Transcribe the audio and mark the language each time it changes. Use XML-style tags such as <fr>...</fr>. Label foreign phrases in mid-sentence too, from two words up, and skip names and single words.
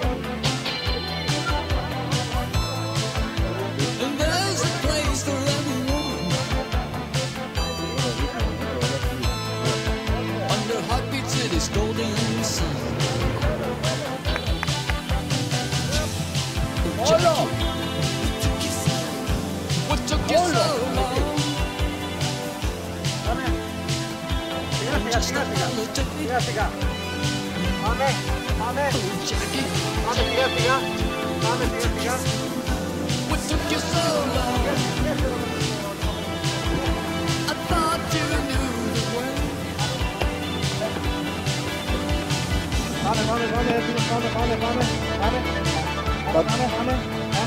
<en>And there's a place for everyone under Heartbeat City's golden sun. What took you so long?</en> <el>Σιγά σιγά. Πάμε, πάμε. Πάμε σιγά σιγά. Πάμε σιγά σιγά.</el> <en>What took you so long? I thought you knew the way.</en> <el>Πάμε, πάμε, πάμε, πάμε, πάμε, πάμε, πάμε, πάμε, πάμε.</el>